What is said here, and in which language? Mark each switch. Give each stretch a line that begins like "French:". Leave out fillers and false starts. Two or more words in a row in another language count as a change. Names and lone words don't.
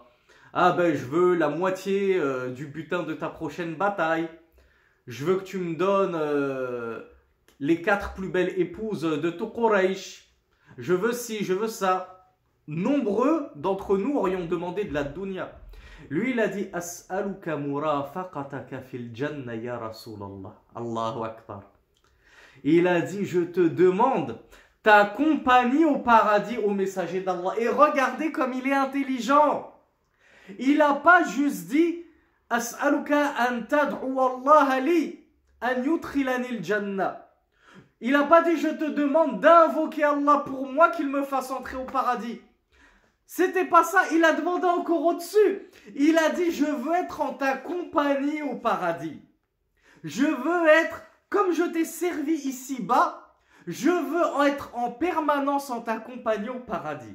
French: Ah ben, je veux la moitié du butin de ta prochaine bataille. Je veux que tu me donnes les 4 plus belles épouses de tout Quraysh. Je veux ci, je veux ça. Nombreux d'entre nous aurions demandé de la dunya. Lui, il a dit,
Arabic: أسألك مرافقتك في الجنة يا رسول الله. الله أكبر.
French: Il a dit, je te demande ta compagnie au paradis, au messager d'Allah. Et regardez comme il est intelligent. Il n'a pas juste dit,
Arabic: أسألك أن تدعو الله لي أن يدخلني الجنة.
French: Il n'a pas dit, je te demande d'invoquer Allah pour moi qu'il me fasse entrer au paradis. C'était pas ça, il a demandé encore au-dessus. Il a dit, je veux être en ta compagnie au paradis. Je veux être, comme je t'ai servi ici-bas, je veux être en permanence en ta compagnie au paradis.